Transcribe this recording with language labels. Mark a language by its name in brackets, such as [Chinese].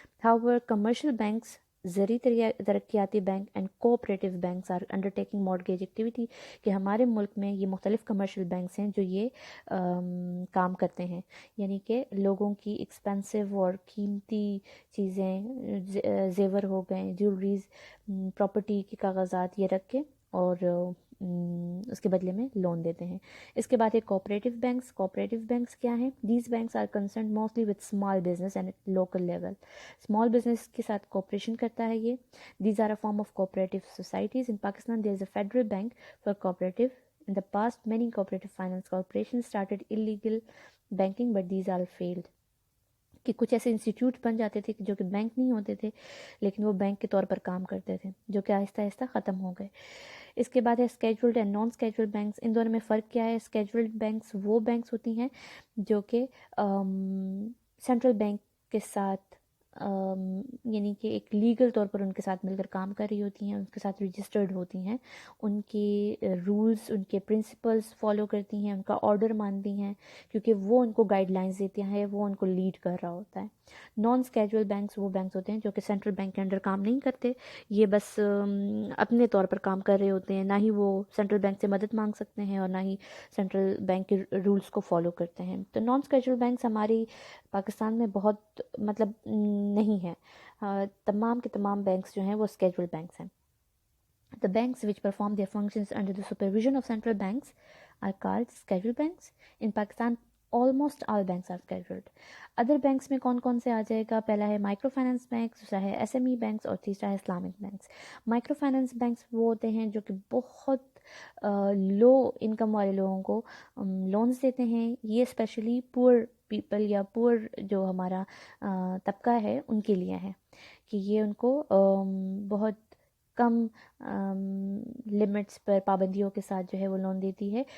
[English] However, commercial banks, [Urdu] زرعی ترقیاتی bank [English] and cooperative banks are undertaking mortgage activity, [Urdu] کہ ہمارے ملک میں یہ مختلف کمرشل بینکس ہیں جو یہ کام کرتے ہیں, یعنی کہ لوگوں کی ایکسپینسو اور قیمتی چیزیں, زیور ہو گئے, جیولریز, پراپرٹی کے کاغذات, یہ رکھ کے اور اس کے بدلے میں لون دیتے ہیں. اس کے بعد ہے کوآپریٹیو بینکس. کوآپریٹیو بینکس کیا ہیں؟ [English] These banks are concerned mostly with small business and local level. [Urdu] Small business کے ساتھ کوآپریشن کرتا ہے یہ. [English] These are a form of cooperative societies. In Pakistan there is a federal bank for cooperative. In the past, many cooperative finance corporations started illegal banking, but these all failed. [Urdu] کہ کچھ ایسے institute بن جاتے تھے جو کہ بینک نہیں ہوتے تھے, لیکن وہ بینک کے طور پر کام کرتے تھے, جو کہ آہستہ آہستہ ختم ہو گئے. اس کے بعد ہے scheduled and non scheduled banks. ان دونوں میں فرق کیا ہے؟ اسکیجولڈ بینکس وہ بینکس ہوتی ہیں جو کہ سینٹرل بینک کے ساتھ یعنی کہ ایک لیگل طور پر ان کے ساتھ مل کر کام کر رہی ہوتی ہیں, ان کے ساتھ رجسٹرڈ ہوتی ہیں, ان کے رولز, ان کے پرنسپلز فالو کرتی ہیں, ان کا آرڈر مانتی ہیں, کیونکہ وہ ان کو گائیڈ لائنز دیتے ہیں, وہ ان کو لیڈ کر رہا ہوتا ہے. نان اسکیجول بینکس وہ بینکس ہوتے ہیں جو کہ سینٹرل بینک کے انڈر کام نہیں کرتے, یہ بس اپنے طور پر کام کر رہے ہوتے ہیں, نہ ہی وہ سینٹرل بینک سے مدد مانگ سکتے ہیں اور نہ ہی سینٹرل بینک کے رولز کو فالو کرتے ہیں. تو نان اسکیجول بینکس ہماری پاکستان میں بہت مطلب نہیں ہے. تمام کے تمام بینکس جو ہیں وہ اسکیجول بینکس ہیں. [English] The banks which perform their functions under the supervision of central banks are called scheduled banks. In Pakistan, almost all banks are scheduled. Other banks [Urdu] میں کون کون سے آ جائے گا؟ پہلا ہے مائکرو فائنانس بینک, دوسرا ہے ایس ایم ای بینکس, اور تیسرا ہے Islamic banks. Micro finance banks وہ ہوتے ہیں جو کہ بہت لو انکم والے لوگوں کو لونز دیتے ہیں. یہ اسپیشلی پور پیپل یا پور جو ہمارا طبقہ ہے ان کے لیے ہے, کہ یہ ان کو بہت کم لمٹس پر, پابندیوں کے ساتھ جو ہے وہ لون دیتی ہے.